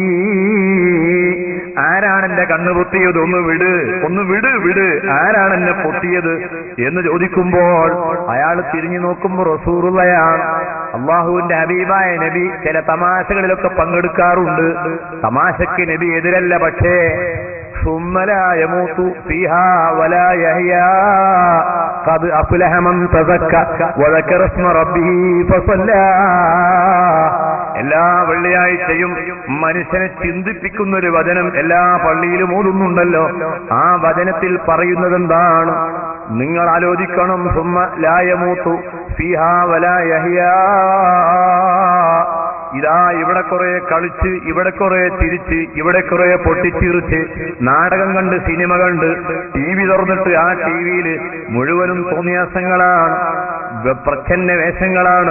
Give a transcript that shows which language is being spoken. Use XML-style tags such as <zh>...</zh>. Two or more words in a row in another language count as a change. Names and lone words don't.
<ml>ആരാണ് എന്റെ കണ്ണ് പൊത്തിയത്? ഒന്ന് വിട്, ആരാണ് എന്നെ പൊത്തിയത് എന്ന് ചോദിക്കുമ്പോൾ അയാൾ തിരിഞ്ഞു നോക്കുമ്പോൾ റസൂലുള്ളാഹിയാണ്, അള്ളാഹുവിന്റെ ഹബീബായ നബി. ചില തമാശകളിലൊക്കെ പങ്കെടുക്കാറുണ്ട്. തമാശയ്ക്ക് നബി എതിരല്ല.</ml> <ar>പക്ഷേ ثم لا يموت فيها ولا يحيا قد أفلح من تزكى وذكر اسم ربه فصلى.</ar> <ml>എല്ലാ വെള്ളിയാഴ്ചയും മനുഷ്യനെ ചിന്തിപ്പിക്കുന്ന ഒരു വചനം എല്ലാ പള്ളിയിലും ഓതുന്നുണ്ടല്ലോ. ആ വചനത്തിൽ പറയുന്നത് എന്താണ്? നിങ്ങൾ ആലോചിക്കണം.</ml> <ar>ثم لا يموت فيها ولا يحيا.</ar> <ml>ഇതാ ഇവിടെ കുറെ കളിച്ച്, ഇവിടെ കുറെ ചിരിച്ച്, ഇവിടെ കുറെ പൊട്ടിച്ചിരിച്ച്, നാടകം കണ്ട്, സിനിമ കണ്ട്, TV തുറന്നിട്ട് ആ TV-യിൽ മുഴുവനും തോന്നിയാസങ്ങളാണ്, പ്രച്ഛന്ന വേഷങ്ങളാണ്.</ml>